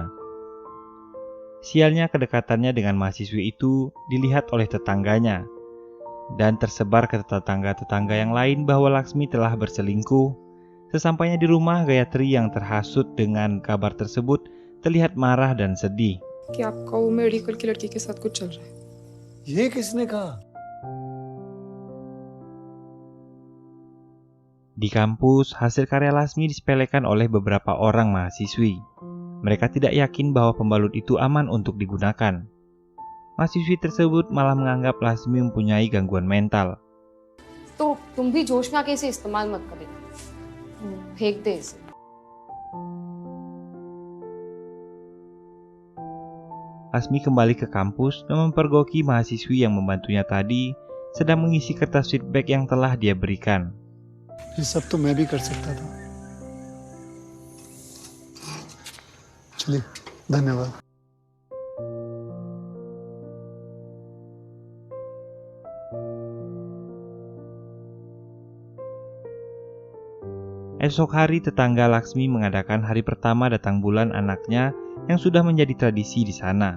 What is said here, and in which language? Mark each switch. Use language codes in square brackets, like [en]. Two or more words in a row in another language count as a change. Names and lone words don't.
[id] Sialnya kedekatannya dengan mahasiswi itu dilihat oleh tetangganya dan tersebar ke tetangga-tetangga yang lain bahwa Laksmi telah berselingkuh. Sesampainya di rumah, Gayatri yang terhasut dengan kabar tersebut terlihat marah dan sedih. [hi] कि आपका वो मेडिकल की लड़की के साथ कुछ चल रहा है। ये किसने कहा? [id] Di kampus, hasil karya Laksmi disepelekan oleh beberapa orang mahasiswi. Mereka tidak yakin bahwa pembalut itu aman untuk digunakan. Mahasiswi tersebut malah menganggap Laksmi mempunyai gangguan mental. [hi] तो तुम भी जोश में आके इसे इस्तेमाल मत करें, फेंक दे इसे। [id] Laksmi kembali ke kampus dan mempergoki mahasiswi yang membantunya tadi sedang mengisi kertas feedback yang telah dia berikan. [hi] ये सब तो मैं भी कर सकता था। चलिए, धन्यवाद। [id] Esok hari tetangga Laksmi mengadakan hari pertama datang bulan anaknya yang sudah menjadi tradisi di sana.